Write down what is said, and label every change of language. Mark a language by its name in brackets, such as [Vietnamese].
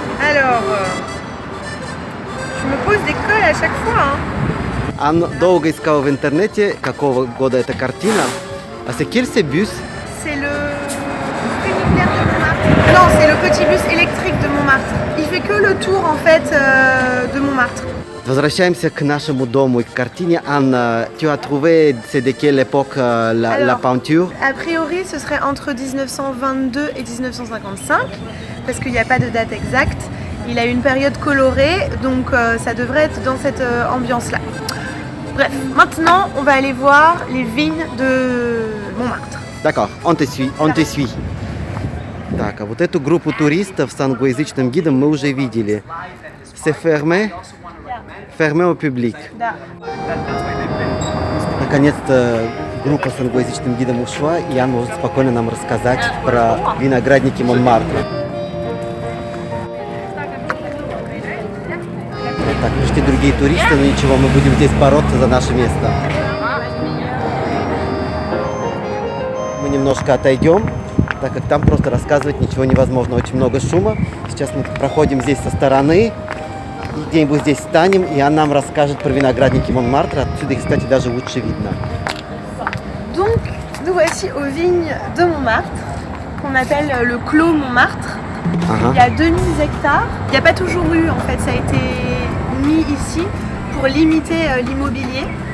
[French] Alors, je me pose des colles à chaque fois. Hein. [Russian] Анна долго искала в интернете, какого года эта картина. [French] А c'est quel ce bus? C'est le funiculaire de Montmartre. Non, c'est le petit bus électrique de Montmartre. Il fait que le tour en fait de Montmartre. [Russian] Возвращаемся к нашему дому и к картине. [French] Anne, tu as trouvé c'est de quelle époque la peinture? A priori, ce serait entre 1922 et 1955, parce qu'il n'y a pas de date exacte. Il a une période colorée, donc ça devrait être dans cette ambiance-là. Bref, maintenant, on va aller voir les vignes de Montmartre. D'accord, on te suit. [Russian] Так, а вот эту группу туристов с англоязычным гидом мы уже видели. [French] C'est fermé au public. [Russian] Да. Наконец-то группа с англоязычным гидом ушла, и Ян может спокойно нам рассказать про виноградники Монмартра. Так, пришли другие туристы, но ничего, мы будем здесь бороться за наше место. Мы немножко отойдем, так как там просто рассказывать ничего невозможно, очень много шума. Сейчас мы проходим здесь со стороны, и где-нибудь здесь встанем, и она нам расскажет про виноградники Монмартра. Отсюда их, кстати, даже лучше видно. [French] Donc, nous voici aux vignes de Montmartre, qu'on appelle le Clos Montmartre. Il y a 2000 hectares. Il n'y a pas toujours eu, en fait, ça a été mis ici pour limiter l'immobilier.